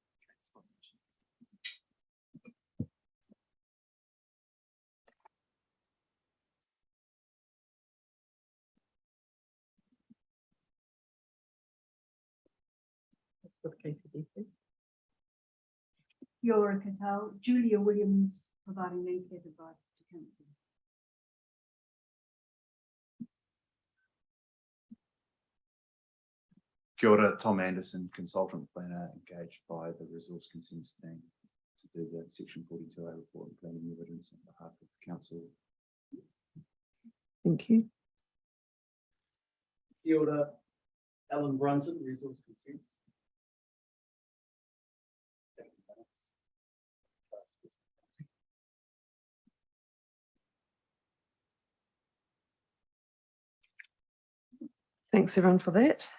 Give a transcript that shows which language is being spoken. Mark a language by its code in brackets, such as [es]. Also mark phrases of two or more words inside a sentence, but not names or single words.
[en] With KCDC. Yora Cattell, Julia Williams, providing landscape advice to council. [mi] Kia ora, [en] Tom Anderson, consultant planner engaged by the resource consents team to do the section 42A report and planning evidence on behalf of the council. Thank you. [mi] Kia ora, [en] Alan Brunson, resource consents. Thanks everyone for that.